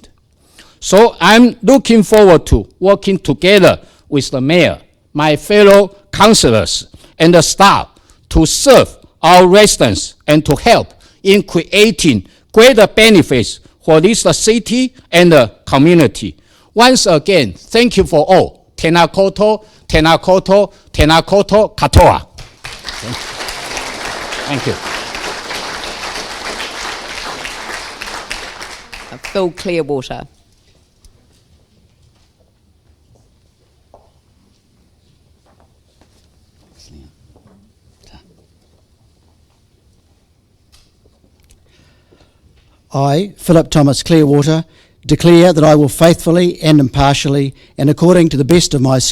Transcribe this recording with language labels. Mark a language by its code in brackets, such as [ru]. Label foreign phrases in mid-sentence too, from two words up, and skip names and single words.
[en] So I'm looking forward to working together with the mayor, my fellow councillors, and the staff to serve our residents and to help in creating greater benefits for this city and the community. Once again, thank you for all. [mi] Tēnā koutou, tēnā koutou, tēnā koutou katoa. [en] Thank you. Phil Clearwater. I, Philip Thomas Clearwater, declare that I will faithfully and impartially, and according to the best of my